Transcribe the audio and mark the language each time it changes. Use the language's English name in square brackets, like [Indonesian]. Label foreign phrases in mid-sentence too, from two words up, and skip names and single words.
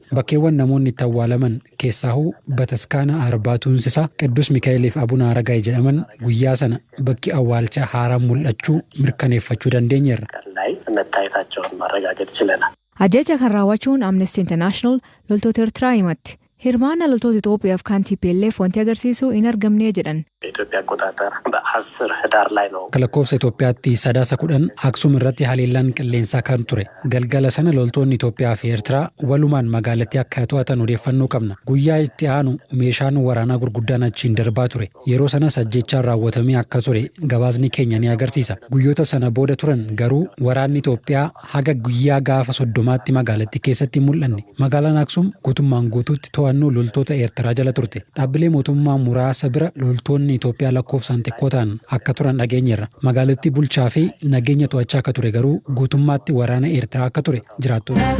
[Oromo] Bakkeewwan namoonni itti awwaalaman keessaahuu Bataskaana Arbaatuunsisaa Qidduus Mikaa'eliif Abuna Aragaay jedhaman guyyaa sana bakki awwaalchaa haaraan mul'achuu mirkaneeffachuu dandeenyeerra. Ajjeecha kan raawwachuun Amnesty International loltoota Eertiraa himatti. Hirmaannaa loltoota Itoophiyaaf kan TPLF wanti agarsiisu hin argamne jedhan. [Amharic] የኢትዮጵያ አቆጣጠር በ10 ህዳር ላይ ነው [Oromo] ከለኮፍሳ ኢትዮጵያatti sadaasa 10 Aksuum irratti haleellaan qilleensaa kan ture galgala sana loltoonni Itoophiyaa fi Eertiraa walumaan magaalattii akka to'atan odeeffannoo qabna guyyaa itti aanu meeshaan waraanaa gurguddaan achiin darbaa ture yeroo sanas ajjeechaan raawwatamee akka ture gabaasni keenya ni agarsiisa guyyoota sana booda turan garuu waraanni Itoophiyaa haga guyyaa gaafa 30tti magaalattii keessatti mul'anne magaalaan Aksuum guutummaan guutuutti to'annoo loltoota Eertiraa jala turte dhaabbilee mootummaa muraasa bira loltoonni Itoophiyaa lakkoofsaan xiqqoo ta'an akka turan dhageenyeerra magaalattii bulchaa fi nageenya to'achaa akka ture garuu guutummaatti waraana Eertiraa akka ture jiraattoonni.